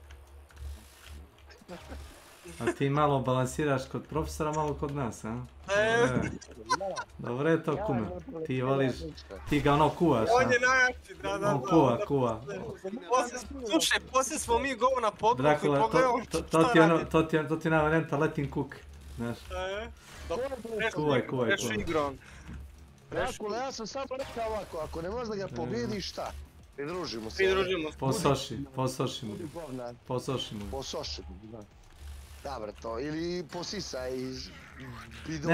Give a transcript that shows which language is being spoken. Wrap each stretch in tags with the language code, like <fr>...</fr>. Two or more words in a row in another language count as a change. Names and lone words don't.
<sr>A ti malo balansiraš kod profesora, malo kod nas, a? Dobro je to, kume. Ti voliš, ti ga ono kuvaš, a? On je najjači, da. On kuva. Slušaj, poslije smo mi govo na podruku i pogledamo šta radi. To ti je varijanta</sr> <en>let him cook,</en> <sr>znaš. Kuvaj. Drakula, ja sam samo rekao ovako, ako ne možeš da ga pobjediš, šta? Pridružimo se. Posoši mu. Da. Dobro to, ili posisaj iz bidona.</sr>